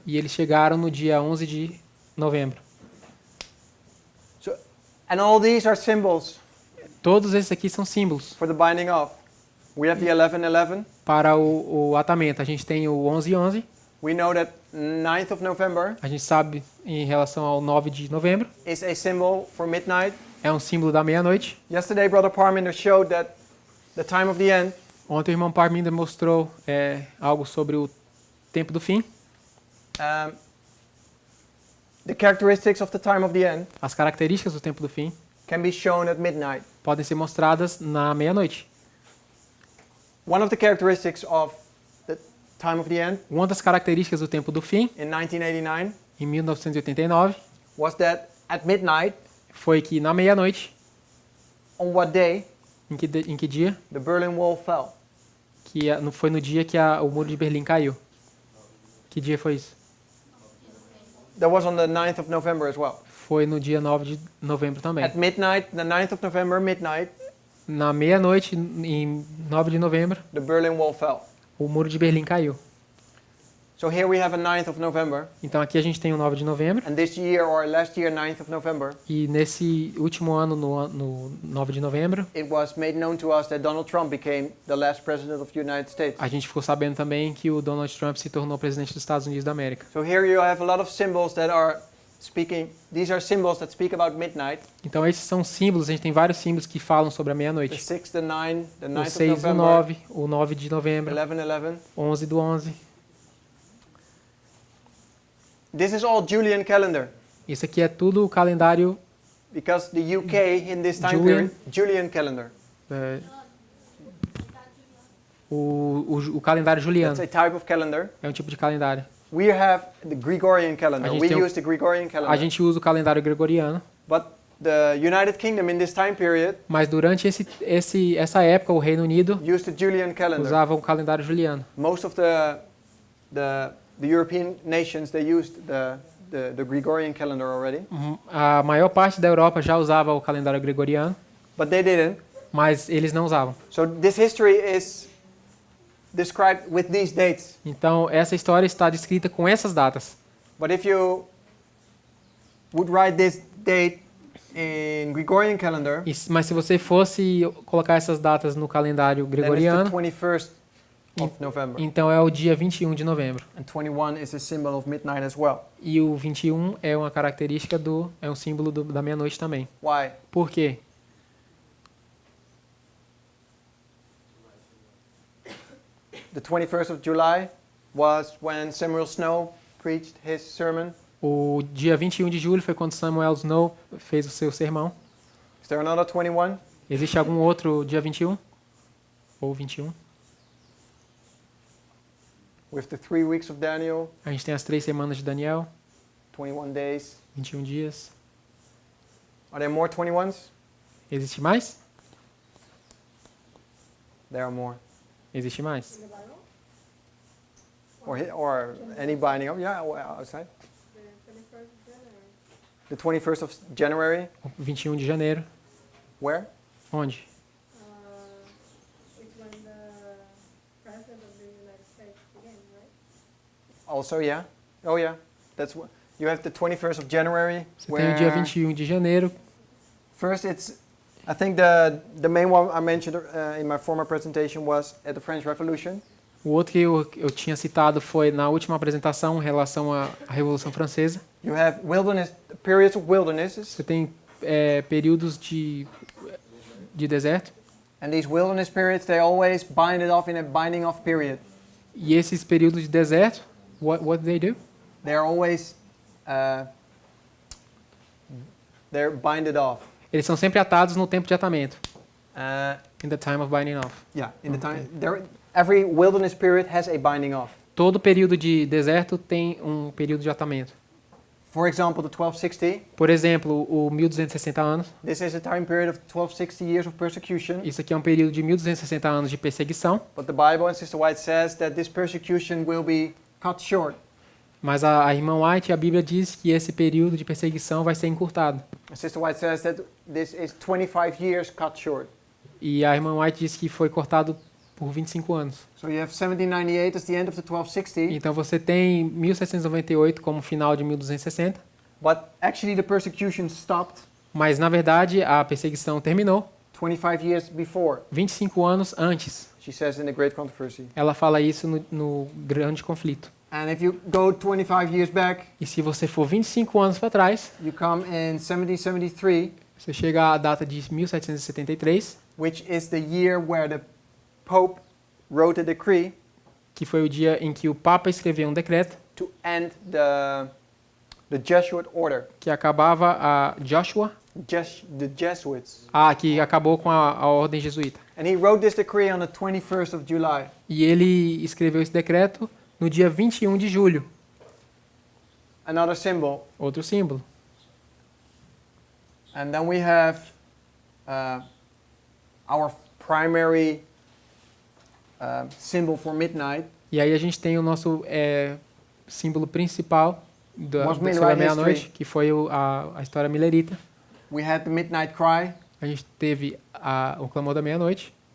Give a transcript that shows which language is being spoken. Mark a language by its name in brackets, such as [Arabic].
[Portuguese] E eles chegaram no dia 11 de novembro. [English] So, and all these are symbols [Portuguese] Todos esses aqui são símbolos [English] for the binding off. We have the 11-11. [Portuguese] para o atamento. A gente tem o 11-11. [English] We know that 9th of November [Portuguese] A gente sabe em relação ao 9 de novembro. [English] is a symbol for midnight. [Portuguese] É um símbolo da meia-noite. [English] Yesterday, Brother Parminder showed that the time of the end [Portuguese] Ontem o irmão Parminder mostrou algo sobre o tempo do fim. [English] the characteristics of the time of the end [Portuguese] As características do tempo do fim [English] can be shown at midnight. [Portuguese] podem ser mostradas na meia-noite. [English] One of the characteristics of the time of the end [Portuguese] Uma das características do tempo do fim, [English] in 1989 [Portuguese] em 1989, [English] was that at midnight, [Portuguese] foi que na meia-noite, [English] on what day, [Portuguese] em que dia? [English] the Berlin Wall fell. [Portuguese] Foi no dia que o muro de Berlim caiu. Que dia foi isso? [English] That was on the 9th of November as well. [Portuguese] Foi no dia 9 de novembro também. [English] At midnight, the 9th of November, midnight, [Portuguese] Na meia-noite, em 9 de novembro, [English] the Berlin Wall fell. [Portuguese] o muro de Berlim caiu. [English] So here we have a 9th of November, [Portuguese] Então aqui a gente tem o 9 de novembro. [English] and this year or last year, 9th of November, [Portuguese] E nesse último ano, no 9 de novembro, [English] it was made known to us that Donald Trump became the last president of the United States. [Portuguese] a gente ficou sabendo também que o Donald Trump se tornou presidente dos Estados Unidos da América. [English] So here you have a lot of symbols that are speaking, these are symbols that speak about midnight, [Portuguese] Então esses são símbolos, a gente tem vários símbolos que falam sobre a [English] the [Portuguese] meia-noite. [English] 6th, the 9th, the [Portuguese] O [English] 9th of [Portuguese] 6 do [English] November, [Portuguese] 9, o 9 de novembro, [English] 11-11. [Portuguese] 11 do 11. [English] This is all Julian calendar, [Portuguese] Isso aqui é tudo o calendário, [English] because the UK in this time [Portuguese] Julian. [English] period, Julian calendar. [Portuguese] é, o calendário juliano. [English] That's a type of calendar. [Portuguese] É um tipo de calendário. [English] We have the Gregorian calendar. [Portuguese] A gente [English] We [Portuguese] tem [English] use the Gregorian [Portuguese] A [English] calendar. [Portuguese] gente usa o calendário gregoriano, [English] But the United Kingdom in this time period [Portuguese] mas durante essa época o Reino Unido [English] used the Julian calendar. [Portuguese] usava o calendário juliano. [English] Most of the European nations, they used the Gregorian calendar already, [Portuguese] A maior parte da Europa já usava o calendário gregoriano, [English] but they didn't. [Portuguese] mas eles não usavam. [English] So this history is described with these dates. [Portuguese] Então essa história está descrita com essas datas. [English] But if you would write this date in Gregorian calendar, [Portuguese] Mas se você fosse colocar essas datas no calendário [English] then it's the [Portuguese] gregoriano, [English] 21st of November. [Portuguese] então é o dia 21 de novembro. [English] And 21 is a symbol of midnight as well. [Portuguese] E o 21 é uma característica é um símbolo da meia-noite também. [English] Why? [Portuguese] Por quê? [English] The 21st of July was when Samuel Snow preached his sermon. [Portuguese] O dia 21 de julho foi quando Samuel Snow fez o seu sermão. [English] Is there another 21? [Portuguese] Existe algum outro dia 21? Ou 21? [English] With the 3 weeks of Daniel, [Portuguese] A gente tem as 3 semanas de Daniel, [English] 21 days. [Portuguese] 21 dias. [English] Are there more 21s? [Portuguese] Existe mais? [English] There are more. [Portuguese] Existe mais. [English] Or any binding up? Yeah, outside. The 21st of January. [Portuguese] O 21 de janeiro. [English] Where? [Portuguese] Onde? [English] It's when the president of the United States began, right? Also, yeah. Oh, yeah. That's what you have the 21st of January. [Portuguese] Você tem o dia 21 de janeiro. [English] First, I think the main one I mentioned in my former presentation was at the French Revolution. [Portuguese] O outro que eu tinha citado foi na última apresentação em relação à Revolução Francesa. [English] You have periods of wildernesses, [Portuguese] Você tem períodos de deserto. [English] and these wilderness periods, they always bind it off in a binding off period. [Portuguese] E esses períodos de deserto, [English] what they do? They're always they're binded off. [Portuguese] Eles são sempre atados no tempo de atamento. Uh, [English] In the time of binding off. yeah, in the time every wilderness period has a binding off. [Portuguese] todo período de deserto tem um período de atamento. [English] For example, the 1260. [Portuguese] Por exemplo, o 1260 anos. [English] This is a time period of 1260 years of persecution. [Portuguese] Isso aqui é um período de 1260 anos de perseguição. [English] But the Bible, and Sister White says that this persecution will be cut short. [Portuguese] Mas a irmã White, a Bíblia diz que esse período de perseguição vai ser encurtado. [English] And Sister White says that this is 25 years cut short. [Portuguese] E a irmã White diz que foi cortado por 25 anos. [English] So you have 1798 as the end of the 1260. [Portuguese] Então você tem 1798 como final de 1260, [English] But actually the persecution stopped [Portuguese] mas na verdade a perseguição terminou [English] 25 years before. [Portuguese] 25 anos antes. [English] She says in the Great Controversy. [Portuguese] Ela fala isso no grande conflito. [English] And if you go 25 years back, [Portuguese] E se você for 25 anos para trás, [English] you come in 1773, [Portuguese] você chega à data de 1773, [English] which is the year where the Pope wrote a decree [Portuguese] que foi o dia em que o Papa escreveu um decreto [English] to end the Jesuit order. [Portuguese] que acabava a Joshua, [English] The Jesuits. [Portuguese] que acabou com a ordem jesuíta. [English] And he wrote this decree on the 21st of July. [Portuguese] E ele escreveu esse decreto no dia 21 de julho. [English] Another symbol. [Portuguese] Outro símbolo. [English] And then we have our primary symbol for midnight. [Portuguese] E aí a gente tem o nosso símbolo principal [English] Was [Portuguese] sobre [English] Millerite [Portuguese] a meia-noite, [English] history. [Portuguese] que foi a história milerita. [English] We had the midnight cry [Portuguese] A gente teve o clamor da meia-noite